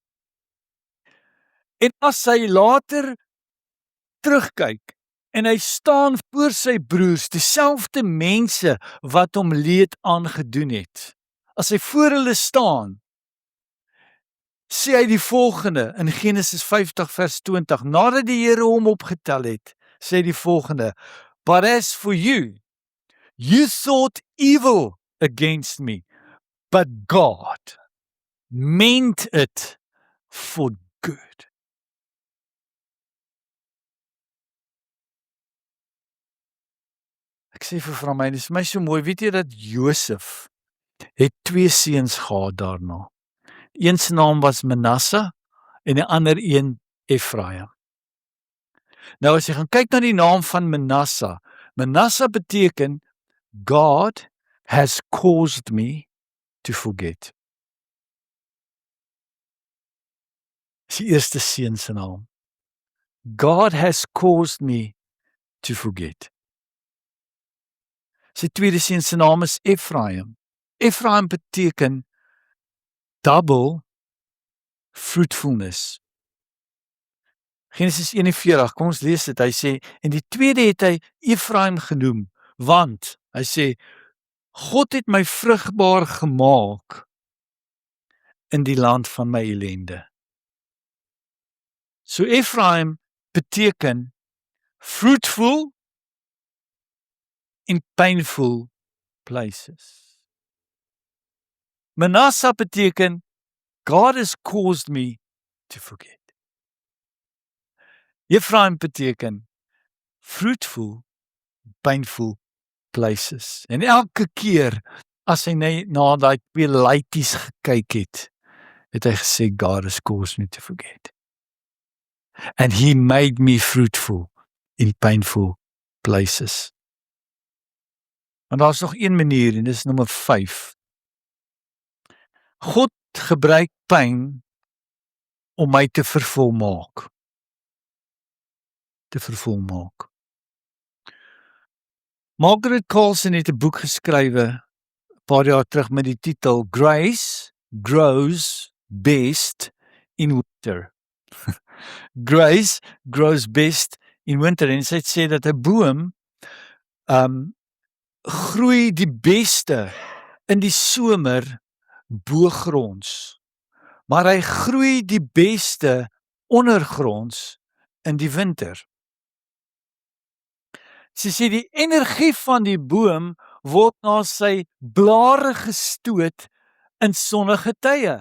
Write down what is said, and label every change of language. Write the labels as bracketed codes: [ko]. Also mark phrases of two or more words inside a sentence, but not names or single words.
[af] En as hy later terugkyk en hy staan voor sy broers, dieselfde mense wat hom leed aangedoen het. As hy voor hulle staan, sê hy die volgende in Genesis 50 vers 20, nadat die Here hom opgetel het, sê hy die volgende: [en] But as for you, you thought evil against me, but God meant it for good. [af] Ek sê vir vrou my, dis vir my so mooi, weet jy dat Josef het 2 seuns gehad daarna. Een se naam was Manasse en die ander een Efraim. Nou as jy gaan kyk na die naam van Manasse, Manasse beteken [en] God has caused me to forget. [af] Dis die eerste seun se naam. [en] God has caused me to forget. [af] Sy tweede seun se naam is Efraim. Efraim beteken [en] double fruitfulness. [af] Genesis 41, kom ons lees dit. Hy sê, en die tweede het hy Efraim genoem, want hy sê, God het my vrugbaar gemaak in die land van my ellende. So Efraim beteken [en] fruitful in painful places. [af] Manasseh beteken [en] God has caused me to forget. [af] Ephraim beteken [en] fruitful, painful places. [af] En elke keer as hy na daai 2 laities gekyk het, het hy gesê [en] God has caused me to forget. And he made me fruitful in painful places. [af] Maar daar's nog een manier en dis nommer 5. God gebruik pyn om my te vervolmaak. Margaret Carlson het 'n boek geskrywe 'n paar jaar terug met die titel Grace Grows Best in Winter. Grace grows best in winter. En sy het sê dat 'n boom groei die beste in die somer boogronds. Maar hy groei die beste ondergronds in die winter. Sy sê die energie van die boom word na sy blare gestoot in sonnige tye.